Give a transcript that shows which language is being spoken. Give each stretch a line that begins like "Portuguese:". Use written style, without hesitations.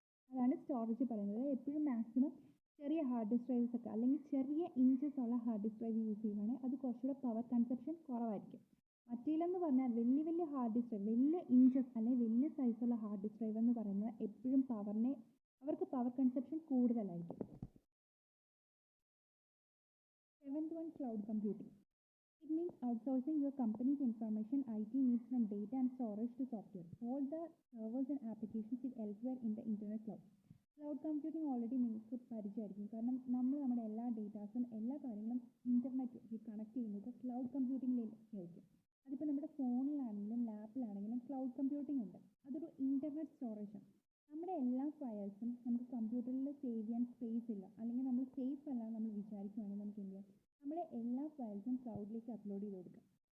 Malayalam: അതാണ് സ്റ്റോറേജ് പറയുന്നത്. എപ്പോഴും മാക്സിമം ചെറിയ ഹാർഡ് ഡിസ്ക് ഡ്രൈവ്സ് ഒക്കെ അല്ലെങ്കിൽ ചെറിയ ഇഞ്ചസ് ഉള്ള ഹാർഡ് ഡിസ്ക് ഡ്രൈവ് യൂസ് ചെയ്യുകയാണെങ്കിൽ അത് കുറച്ചുകൂടെ പവർ കൺസപ്ഷൻ കുറവായിരിക്കും. മറ്റേലെന്ന് പറഞ്ഞാൽ വലിയ ഹാർഡ് ഡിസ്ക് ഡ്രൈവ്, വലിയ ഇഞ്ചസ് അല്ലെങ്കിൽ വലിയ സൈസുള്ള ഹാർഡ് ഡിസ്ക് ഡ്രൈവ് എന്ന് പറയുന്നത് എപ്പോഴും അവർക്ക് പവർ കൺസപ്ഷൻ കൂടുതലായിരിക്കും.
English: 7th one, cloud computing. It means outsourcing your company's information, IT needs from data and storage to software. All the servers and applications sit elsewhere in the internet cloud.
Malayalam: Cloud computing already നിങ്ങൾക്ക് പരിചയമായിരിക്കും. കാരണം നമ്മുടെ എല്ലാ ഡേറ്റാസും എല്ലാ കാര്യങ്ങളും internet connect ചെയ്യുന്നത് cloud കമ്പ്യൂട്ടിങ്ങിലേക്കായിരിക്കും. അതിപ്പോൾ നമ്മുടെ ഫോണിലാണെങ്കിലും ലാപ്പിലാണെങ്കിലും cloud computing ഉണ്ട്. അതൊരു ഇൻ്റർനെറ്റ് സ്റ്റോറേജാണ്. നമ്മുടെ എല്ലാ ഫയൽസും നമുക്ക് കമ്പ്യൂട്ടറിൽ സേവ് ചെയ്യാൻ സ്പേസ് ഇല്ല, അല്ലെങ്കിൽ നമ്മൾ സേഫ് അല്ല നമ്മൾ വിചാരിക്കുകയാണെങ്കിൽ നമുക്ക് എന്ത് ചെയ്യാം, നമ്മുടെ എല്ലാ ഫയൽസും ക്ലൗഡിലേക്ക് അപ്ലോഡ് ചെയ്ത് കൊടുക്കാം.